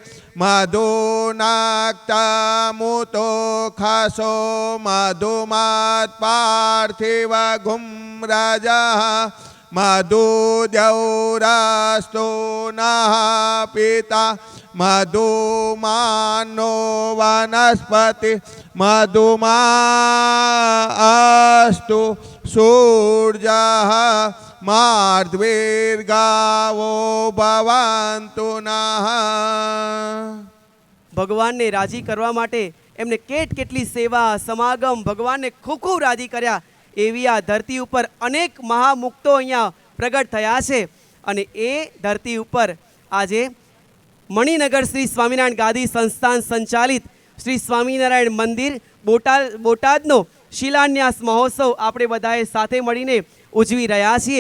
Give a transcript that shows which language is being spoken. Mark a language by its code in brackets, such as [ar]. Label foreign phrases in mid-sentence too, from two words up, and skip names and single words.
[sa] मधुनाक्तमुतो खसो मधुमत्पार्थिव घुम्रजः मधुद्यौरस्तु नः पिता मधुमानो वनस्पति मधुमा अस्तु सूर्यः मार्द्वीर्गावो भवन्तु नः. [gu] ભગવાનને રાજી કરવા માટે એમને કેટલી સેવા સમાગમ ભગવાનને ખૂબ ખૂબ રાજી કર્યા એવી આ ધરતી ઉપર અનેક મહામુક્તો અહીંયા પ્રગટ થયા છે અને એ ધરતી ઉપર આજે મણિનગર શ્રી સ્વામિનારાયણ ગાદી સંસ્થાન સંચાલિત શ્રી સ્વામિનારાયણ મંદિર બોટાદનો શિલાન્યાસ મહોત્સવ આપણે બધાએ સાથે મળીને ઉજવી રહ્યા છીએ.